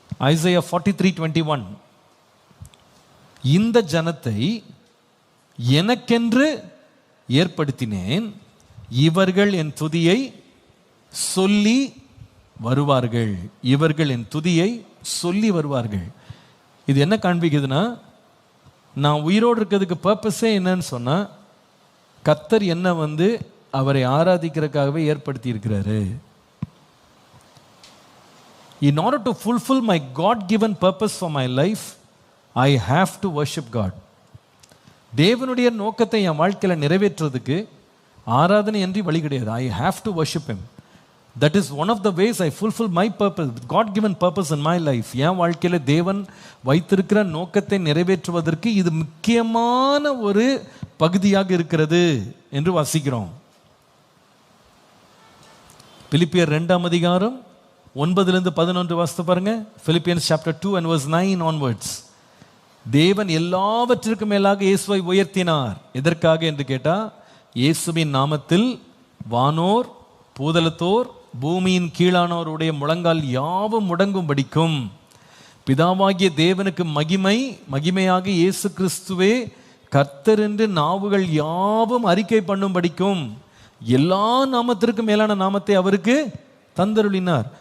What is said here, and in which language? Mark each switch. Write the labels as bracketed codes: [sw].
[ta] Isaiah 43:21. இந்த ஜனத்தை எனக்கென்று ஏற்படுத்தினேன், இவர்கள் என் துதியை சொல்லி வருவார்கள். இவர்கள் என் துதியை சொல்லி வருவார்கள். இது என்ன காண்பிக்குதுன்னா, நான் உயிரோடு இருக்கிறதுக்கு பர்பஸே என்னன்னு சொன்னா, கர்த்தர் என்ன அவரை ஆராதிக்கிறதுக்காகவே ஏற்படுத்தி இருக்கிறாரு. [en] In order to fulfill my God given purpose for my life, I have to worship God. [ta] தேவனுடைய நோக்கத்தை என் வாழ்க்கையில் நிறைவேற்றுறதுக்கு ஆராதனை என்று வழி கிடையாது. [en] I have to worship him. That is one of the ways I fulfill my purpose, God given purpose in my life. [ta] என் வாழ்க்கையில் தேவன் வைத்திருக்கிற நோக்கத்தை நிறைவேற்றுவதற்கு இது முக்கியமான ஒரு பகுதியாக இருக்கிறது என்று வாசிக்கிறோம். பிலிப்பியர் 2ஆம் அதிகாரம் 9-11 வாசித்து பாருங்க. [en] Philippians chapter 2 and verse 9 onwards. [ta] தேவன் எல்லாவற்றிற்கும் மேலாக இயேசுவை உயர்த்தினார். எதற்காக என்று கேட்டா, இயேசுவின் நாமத்தில் வானோர் பூதலத்தோர் பூமியின் கீழானோருடைய முழங்கால் யாவும் முடங்கும்படிக்கும், பிதாவாகிய தேவனுக்கு மகிமையாக இயேசு கிறிஸ்துவே கர்த்தர் என்று நாவுகள் யாவும் அறிக்கை பண்ணும்படிக்கும் எல்லா நாமத்திற்கும் மேலான நாமத்தை அவருக்கு தந்தருளினார்.